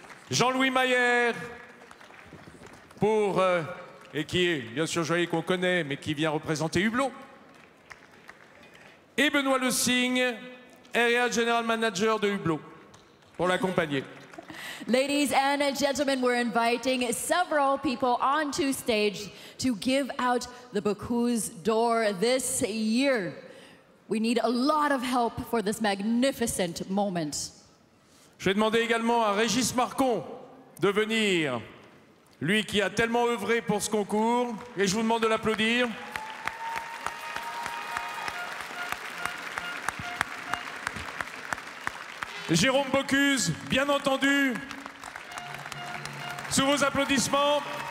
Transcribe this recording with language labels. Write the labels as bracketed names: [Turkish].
[French] Jean-Louis Maillère, pour, et qui est bien sûr Joaillier qu'on connaît, mais qui vient représenter Hublot. Et Benoît Le Signe, [English] Area General Manager [French] de Hublot, pour l'accompagner. [English] Ladies and gentlemen, we're inviting several people onto stage to give out the Bocuse d'Or this year. We need a lot of help for this magnificent moment. [French] Je vais demander également à Régis Marcon de venir, lui qui a tellement œuvré pour ce concours, et je vous demande de l'applaudir. Jérôme Bocuse, bien entendu, sous vos applaudissements.